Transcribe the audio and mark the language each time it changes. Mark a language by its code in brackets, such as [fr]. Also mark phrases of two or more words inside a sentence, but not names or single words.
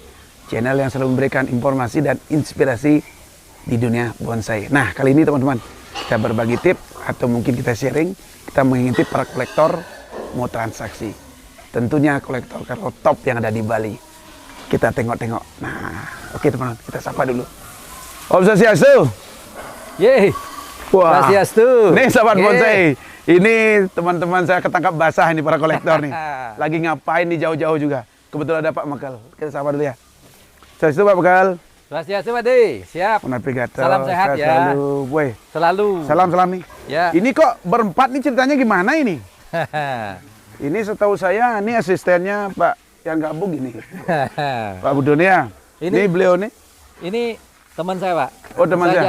[id] Channel yang selalu memberikan informasi dan inspirasi di dunia bonsai. Nah, kali ini teman-teman, kita berbagi tip atau mungkin kita sharing, kita mengintip para kolektor mau transaksi. Tentunya kolektor top yang ada di Bali. Kita tengok-tengok. Nah, oke teman-teman, kita sapa dulu. [sa] Om Swastiastu. Yeay. [id] Wah, Swastiastu. nih Sobat Yeay. Bonsai. Ini teman-teman saya ketangkap basah ini para kolektor nih. Lagi ngapain nih jauh-jauh juga. Kebetulan ada Pak Mekal. Kita sapa dulu ya. Swastiastu Pak Mekal. Swastiastu, Pak De. Siap. [ban] Menapi gato. [id] Salam sehat ya. Selalu. Woi. Selalu. Salam nih. Ya. Ini kok berempat nih ceritanya gimana ini? Ini setahu saya ini asistennya Pak yang gabung ini. Pak Budonia. Ini beliau nih. Ini teman saya, Pak. Oh, teman saya.